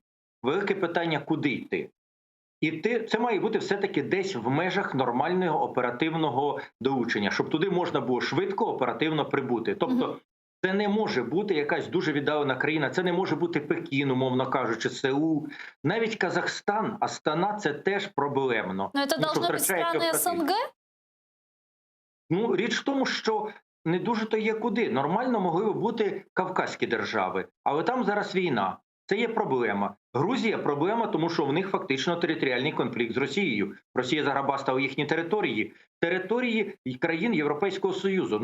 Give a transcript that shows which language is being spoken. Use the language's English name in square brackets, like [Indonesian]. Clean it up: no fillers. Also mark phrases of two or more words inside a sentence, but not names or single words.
[Ukrainian] Велике питання, куди йти? Іти, це має бути все-таки десь в межах нормального оперативного долучення, щоб туди можна було швидко, оперативно прибути. Тобто це не може бути якась дуже віддалена країна, це не може бути Пекін, умовно кажучи, Сеул. Навіть Казахстан, Астана – це теж проблемно. [Russian] Но это должны быть страны СНГ? [Ukrainian] Ну, річ в тому, що не дуже то є куди. Нормально могли б бути Кавказькі держави, але там зараз війна. Це є проблема. Грузія – проблема, тому що в них фактично територіальний конфлікт з Росією. Росія заграбастала їхні території. Території країн Європейського Союзу.